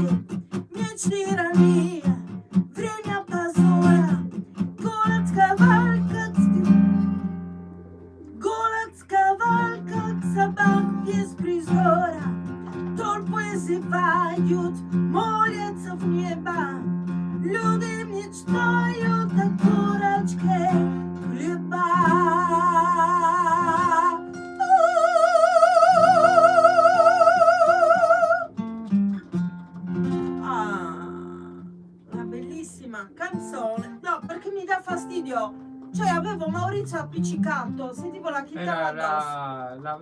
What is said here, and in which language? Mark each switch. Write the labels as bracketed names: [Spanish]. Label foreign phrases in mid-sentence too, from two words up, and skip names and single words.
[Russian] Меч тирания, время позора, голод сковал, как собак без призора. Толпы зевают, молятся в небо, люди мечтают о курочке хлеба. [Italian] La bellissima canzone. No, perché mi dà fastidio. Cioè, avevo Maurizio appiccicato, sentivo la chitarra addosso.